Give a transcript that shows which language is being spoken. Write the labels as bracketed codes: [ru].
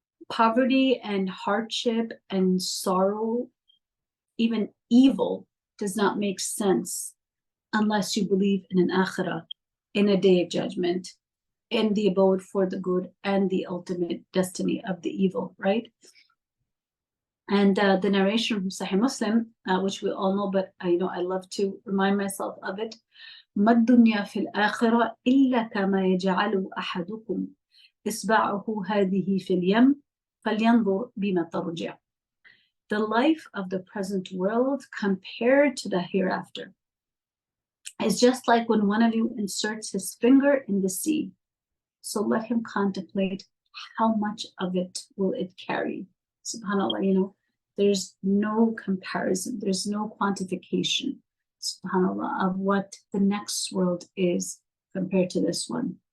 [en] Poverty and hardship and sorrow, even evil, does not make sense unless you believe in an akhirah, in a day of judgment, in the abode for the good and the ultimate destiny of the evil, right? And the narration from Sahih Muslim, which we all know, but I love to remind myself of it. [ar] ما الدنيا في الآخرة إلا كما يجعل أحدكم إصبعه هذه في اليم فلينظر بما ترجع. [en] The life of the present world compared to the hereafter is just like when one of you inserts his finger in the sea. So let him contemplate how much of it will it carry. SubhanAllah, there's no comparison, there's no quantification, SubhanAllah, of what the next world is compared to this one.